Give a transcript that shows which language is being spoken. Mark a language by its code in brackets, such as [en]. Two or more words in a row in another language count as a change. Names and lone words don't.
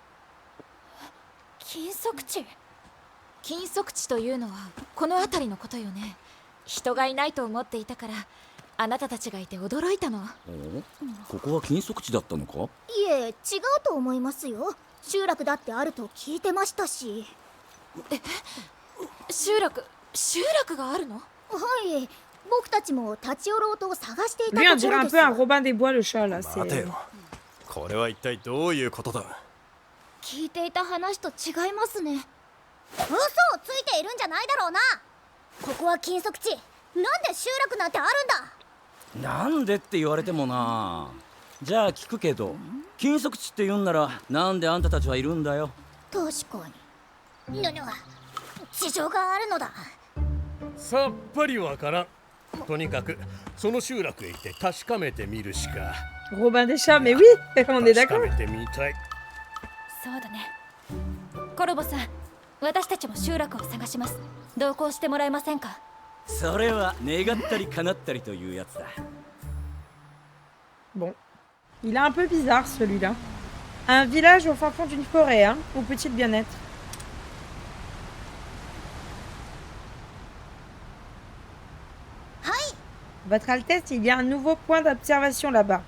[ja] 禁足地禁足地というのはこの辺りのことよね人がいないと思っていたからあなたたちがいて驚いたのここは禁足地だったのか？いえ、違うと思いますよ。集落だってあると聞いてましたし。集落があるのはい、僕たちも立ち寄ろうと探してい [fr] Lui, on [ja] たとこ [fr] dirait [ja] ろ [fr] un [ja] です [fr] peu un Robin des Bois, le chat, là. [ja] 待て [fr] C'est... [ja] よ。これは一体どういうことだ？聞いていた話と違いますね。嘘をついているんじゃないだろうな。ここは禁足地。なんで集落なんてあるんだ。なんでって言われてもな。じゃあ聞くけど、禁足地って言うんならなんであんたたちはいるんだよ。確かに。事情があるのだ。さっぱりわからん。とにかくその集落へ行って確かめてみるしか。 [fr] Robin des chats, mais oui, on est [ja] 確か [fr] d'accord. [ja] めてみたい。そうだねコロボさん私たちも集落を探します同行してもらえませんかそれは願ったり叶ったりというやつだ。 [fr] Bon. Il est un peu bizarre, celui-là. Un village au fin fond d'une forêt, hein. Où peut-il bien être? Votre Altesse, il y a un nouveau point d'observation là-bas.